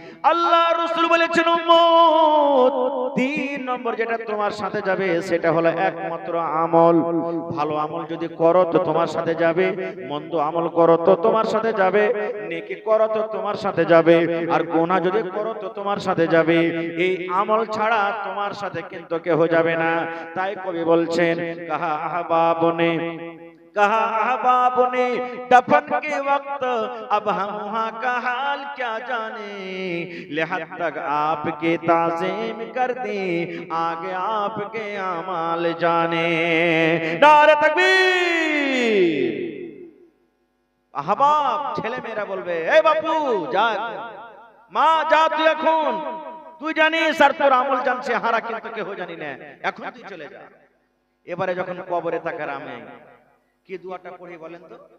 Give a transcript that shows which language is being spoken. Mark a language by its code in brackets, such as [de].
[bn] আল্লাহ রাসূল বলেছেন, উম্মত 3 নম্বর যেটা তোমার সাথে যাবে সেটা হলো একমাত্র আমল। ভালো আমল যদি করো তো তোমার সাথে যাবে, মন্দ আমল করো তো তোমার সাথে যাবে, নেকি করো তো তোমার সাথে যাবে, আর গুনাহ যদি করো তো তোমার সাথে যাবে। এই আমল ছাড়া তোমার সাথে কিন্তু কেউ যাবে না। তাই কবি বলছেন, কাহা আহবাবনে [hi] कहा अहबाब ने दफन के वक्त, अब हम वहाँ का हाल क्या जाने, लिहाज तक आपके ताज़ीम कर दी, आगे आपके अमाल जाने। नारे तकबीर। [bn] अहबाब ছেলে মেয়েরা বলবে, এই বাপু যা, মা যা, তুই এখন, তুই জানিস আর তোর আমল জানছে, হারা কিন্তু কেউ জানি না, এখন তুই চলে যা। এবারে যখন কবরে থাকার আমি কি দোয়াটা পড়ি বলেন তো?